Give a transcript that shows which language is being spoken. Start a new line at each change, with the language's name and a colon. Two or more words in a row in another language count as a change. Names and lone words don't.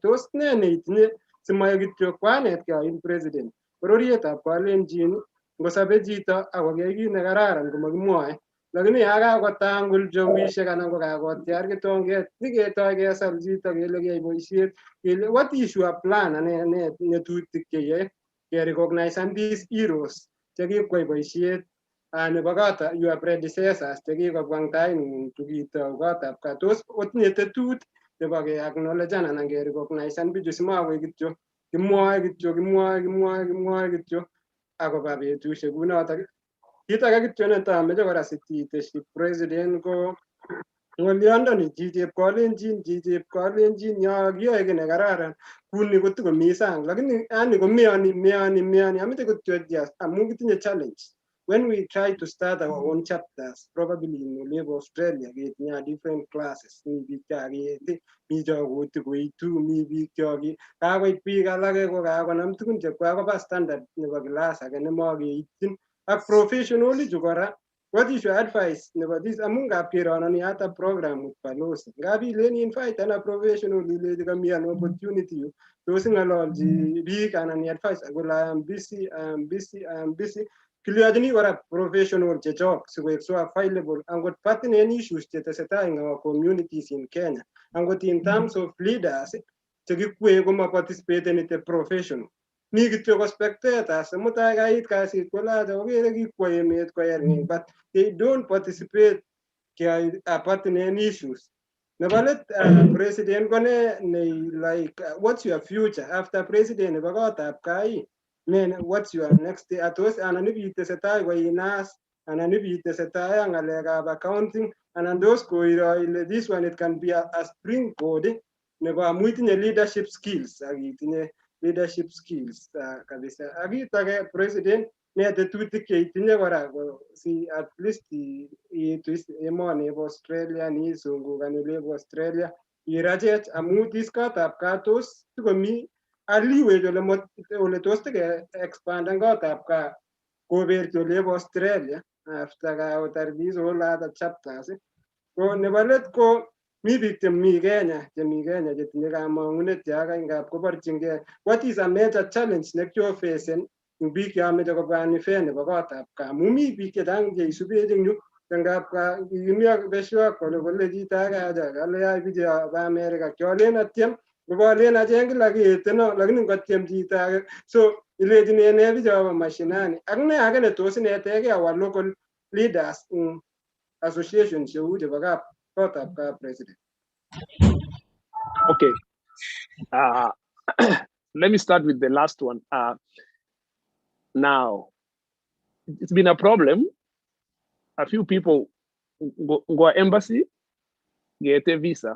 Kalenjin: Tos nee neitinye simoe kityo kwanetkei in president bororietab Kalenjin ngosobe chito akoyai kit nekararan komakimwoe lakini yakakotangul jombishek anan ko kakotiar kitonget siketoi kesal chito kele kiyai boisiet kele
English: what is your plan
Kalenjin: ane ng'etutik cheyoe kerecognizen
English: these heroes
Kalenjin: chekikwai boisiet nebo
English: your predecessors
Kalenjin: chekikobwa eng taing'ung chukitou kotab gaa. Tos otinye tetut nebo keacknowledgean anan kerecognizen bichu simakoek kityo kimwoe kityo akoba betusiek kunotok. Kit age kityo netameche kora sititeshi president ko ng'olyondoni chichep Kalenjin yo kiyoe kiy nekararan kuni kotikomi sang lakini yani komeoni ameche kityo just amu kitinye challenge
English: when we try to start our own chapters probably in
Kalenjin: olebo Australia ketinye
English: different classes
Kalenjin: mi biik chaketi mi chokoti koitu mi biik choki kakoit biik alake ko kakonam tugun chekwak koba standard nebo class age nemakeityin ak professional ichu kora.
English: What is your advice
Kalenjin: nebo this amu ngap kerononi hata
English: program with
Kalenjin: balozi ngap ileni invite ana professional ilechi kami an opportunity yu tos ng'ololchi biik anan advice akole
English: I am busy
Kalenjin: kiliochini kora professional chechok sikoek
English: so available
Kalenjin: angot
English: pertinent issues
Kalenjin: chetesetai
English: in our communities in Kenya
Kalenjin: angot
English: in terms of leaders
Kalenjin: chekikwee koma
English: participate in the professional
Kalenjin: mi kityo ko spectators mutai kait kasit kolacha kokere kikwai emet koyerng'ing
English: but they don't participate pertinent issues.
Kalenjin: Nebo let president kone
English: like what's your future after president
Kalenjin: nebo kotab gaa
English: what's your next
Kalenjin: atos anan ibitesetai koinas anan ibitesetai ak ng'alekab accounting anan tos koiro ile
English: this one it can be a springboard
Kalenjin: nebo amu itinye
English: leadership skills
Kalenjin: ak itinye
English: leadership skills
Kalenjin: kabisa. Ak kit age president ne tetutik cheitinye kora si
English: at least
Kalenjin: iitu emoni bo Australia ni sungukan olebo Australia irachech amu this kotab gaa tos tikomi aliwech ole tos tike expanden kotab gaa koberchi olebo Australia after kakotar
English: these whole other chapters.
Kalenjin: Ko nebo let ko mi biik chemi Kenya chetinye kamang'unet yakai ngap koborchingei
English: what is a major challenge
Kalenjin: nekiofacen ing biik cheameche kobwa fair nebo kotab gaa amu mi biik chechang cheisubech eng yu ngap kimi ak besho kole chito age aja kale yai bichu ba America kyolen atyem kobolen acheng kila kieteno lakini ngotyem chito age so ilechini ene bichobo mashinani ak ne age netos inetegei
English: our local leaders in association
Kalenjin: cheu chebo kotab gaa president.
English: Okay. Let me start with the last one. Now, it's been a problem. A few people go embassy, get a visa.